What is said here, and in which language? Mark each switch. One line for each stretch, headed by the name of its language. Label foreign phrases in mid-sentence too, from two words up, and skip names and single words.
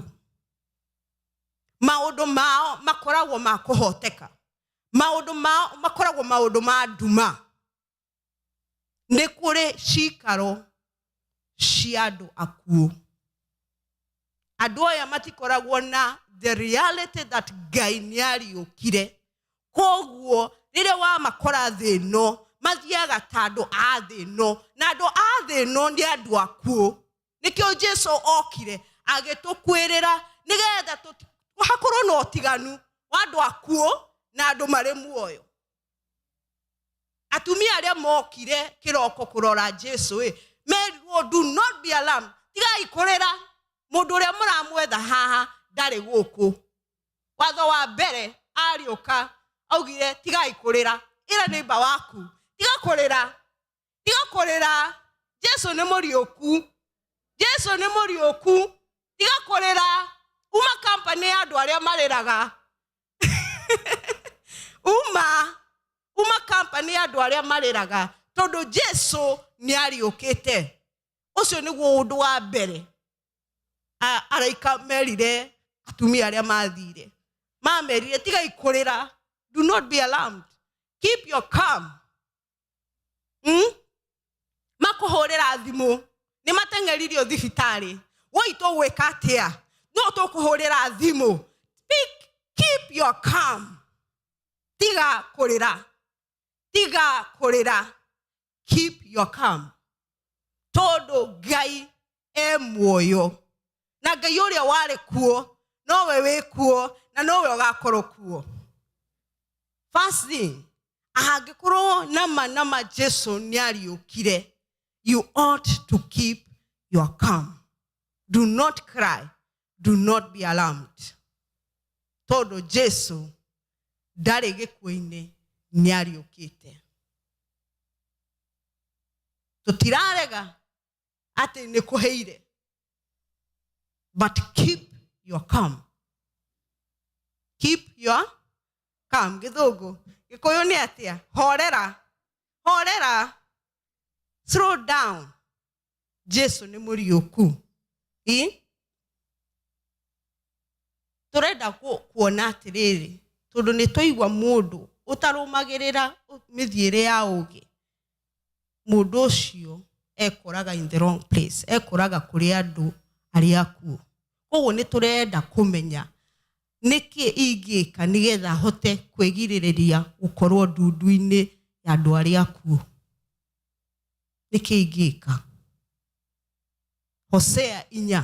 Kikuyu: Maũndũ mao makoragwo ma kũhoteka. Maũndũ mao makoragwo maũndũ ma nduma. Nĩ kũrĩ ciikaro cia andũ akuũ. Andũ aya matikoragwo na
English: the reality that
Kikuyu: Ngai nĩariũkire. Koguo rĩrĩa wamakora thĩ ĩno, mathiaga ta andũ a thĩ ĩno, na andũ a thĩ ĩno nĩ andũ akuũ. Nĩkĩo Jesũ okire agĩtũkwĩrĩra nĩgetha hakorwo na ũtiganu wa andũ akuũ na andũ marĩ muoyo. Atumia arĩa mokire kĩroko kũrora Jesũ, merirwo
English: do not be alarmed.
Kikuyu: Tigai kũrĩra, mũndũ ũrĩa mũramwetha haha ndarĩ gũkũ. Watho wa mbere arĩũka augire tigai kũrĩra. Ĩra neighbor waku, tiga kũrĩra. Tiga kũrĩra. Jesũ nĩ mũriũku. Jesũ nĩ mũriũku. Tiga kũrĩra. Uma company ya andũ arĩa marĩraga. Uma company ya andũ arĩa marĩraga. Tondũ Jesũ nĩariũkĩte. Ũcio nĩguo ũndũ wa mbere. Araika merire atumia arĩa mathire. Mamerire tigai kũrĩra.
English: Do not be alarmed. Keep your calm.
Kikuyu: Makũhũrĩra thimũ. Nĩ mateng'eririo thibitarĩ. Woitũ gwĩka atĩa? No tũkũhũrĩra thimũ.
English: Keep your calm.
Kikuyu: Tiga kũrĩra. Tiga kũrĩra.
English: Keep your calm.
Kikuyu: Tondũ Ngai muoyo. Na Ngai ũrĩa warĩ kuo, nowe wĩ kuo, na nowe ũgakorwo kuo.
English: First thing,
Kikuyu: angĩkorwo nama Jesũ nĩariũkire,
English: you ought to keep your calm. Do not cry. Do not be alarmed.
Kikuyu: Tondũ Jesũ ndarĩ gĩkuũ-inĩ, nĩariũkĩte. Tũtirarega atĩ nĩ kũhĩire.
English: But keep your calm. Keep your Come,
Kikuyu: Gathogo. Kikuyu ni atia. Horera.
English: Slow down.
Kikuyu: Jesu ni muriuku. Turenda kuona atiriri. Tondu ni twaigua mundu utarumagirira mithiire ya ugi. Mundu ucio ekoraga
English: in the wrong place.
Kikuyu: Ekoraga kuri andu aria akuo. Koguo ni turenda kumenya niki ingika nigetha hote kwigiriria gukorwo ndundu-ini ya andu aria akuo. Niki ingika. Hosea 4.